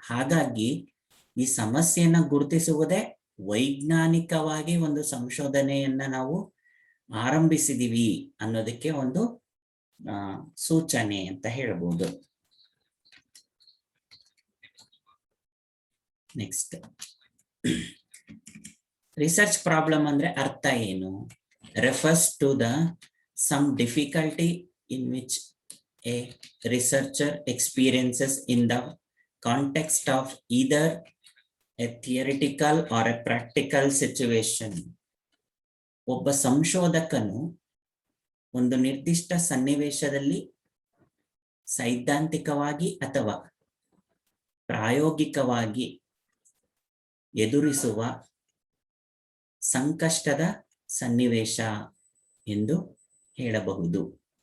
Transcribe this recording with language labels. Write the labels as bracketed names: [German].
[Kannada] ಹಾಗಾಗಿ ಈ ಸಮಸ್ಯೆಯನ್ನ ಗುರುತಿಸುವುದೇ ವೈಜ್ಞಾನಿಕವಾಗಿ ಒಂದು ಸಂಶೋಧನೆಯನ್ನ ನಾವು ಆರಂಭಿಸಿದೀವಿ ಅನ್ನೋದಕ್ಕೆ ಒಂದು ಸೂಚನೆ ಅಂತ ಹೇಳ್ಬೋದು. ನೆಕ್ಸ್ಟ್, ರಿಸರ್ಚ್ ಪ್ರಾಬ್ಲಮ್ ಅಂದ್ರೆ ಅರ್ಥ ಏನು? [English] Refers to the some difficulty in which a researcher experiences in the context of either a theoretical or a practical situation. [Kannada] ಒಬ್ಬ ಸಂಶೋಧಕನು ಒಂದು ನಿರ್ದಿಷ್ಟ ಸನ್ನಿವೇಶದಲ್ಲಿ ಸೈದ್ಧಾಂತಿಕವಾಗಿ ಅಥವಾ ಪ್ರಾಯೋಗಿಕವಾಗಿ ಎದುರಿಸುವ ಸಂಕಷ್ಟದ ಸನ್ನಿವೇಶ ಎಂದು ಹೇಳಬಹುದು.